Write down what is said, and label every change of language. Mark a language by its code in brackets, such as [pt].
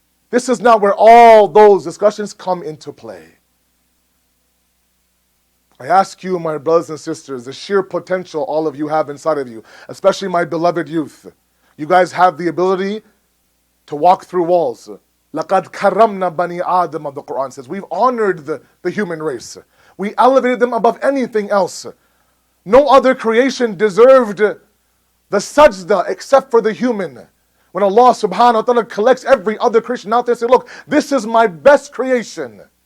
[en] This is now where all those discussions come into play. I ask you, my brothers and sisters, the sheer potential all of you have inside of you, especially my beloved youth. You guys have the ability to walk through walls. [ar] لَقَدْ كَرَّمْنَا بَنِي آدَمَ, [en] the Quran says. We've honored the human race. We elevated them above anything else. No other creation deserved the sajda except for the human. When Allah subhanahu wa ta'ala collects every other creation out there and says, look, this is my best creation.